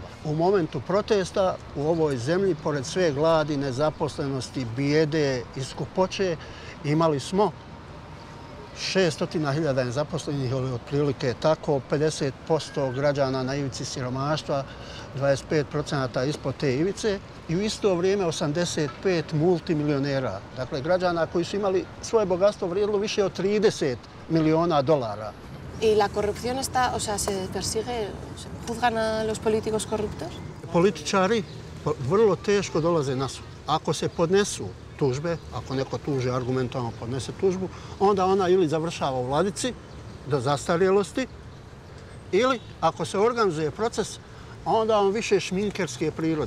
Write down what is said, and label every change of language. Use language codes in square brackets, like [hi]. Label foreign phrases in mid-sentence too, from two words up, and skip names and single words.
[bs] U momentu protesta u ovoj zemlji, pored sve gladi, nezaposlenosti, bijede i skupoće, imali smo 600.000 nezaposlenih, ili otprilike tako, 50% građana na ivici siromaštva, 25% ispod te ivice i u isto vrijeme 85 multimilionera. Dakle, građana koji su imali svoje bogatstvo vrijedilo više od 30 miliona dolara. [es] ¿Y la corrupción está, o sea, se persigue, se juzgan a los políticos corruptos? [bs] Političari vrlo teško dolaze na sud. Ako se podnesu tužbe, ako neko tuži argumentovano podnese tužbu, onda ona ili završava u vladici do zastarjelosti, ili ako se organizuje proces, onda on više šminkerske prirode.